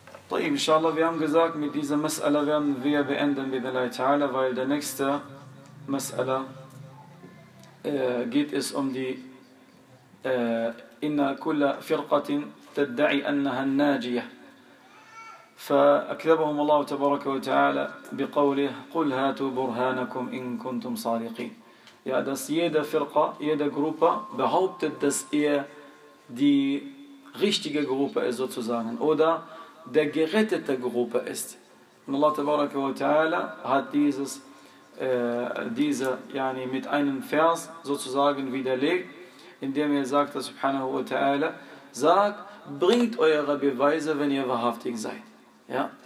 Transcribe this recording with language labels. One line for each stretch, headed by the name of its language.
German: طيب, inshallah, wir haben gesagt, mit dieser Mas'ala werden wir beenden, weil der nächste Mas'ala geht es um die
Arabic: inna kulla firqatin tadda'i annaha najiyah. فأكذبهم الله تبارك وتعالى بقوله قل هاتوا برهانكم إن كنتم صادقين.
German: Ja, dass jede Firqa, jede Gruppe behauptet, dass er die richtige Gruppe ist sozusagen oder der gerettete Gruppe ist. Und Allah tabaraka wa ta'ala hat diese mit einem Vers sozusagen widerlegt, indem er sagt, subhanahu wa ta'ala, sagt, bringt eure Beweise, wenn ihr wahrhaftig seid. Ja?